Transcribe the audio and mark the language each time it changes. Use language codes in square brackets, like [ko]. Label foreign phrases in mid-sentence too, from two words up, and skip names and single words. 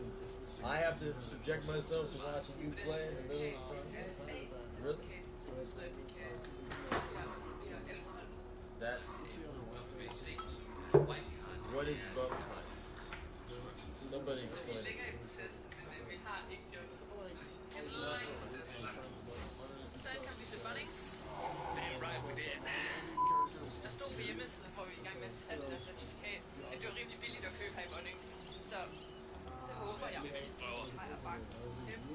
[en] I have to subject myself to watching you play in the middle of prime time. Really? That's... What is bum fights? Somebody explain it. [da] Så kan vi til Bunnings. Der stod på hjemmesiden, hvor vi er i gang med at tage det der certifikat, at det var rimelig billigt at købe her i Bunnings. Så det håber jeg. Har jeg bare kæmpe.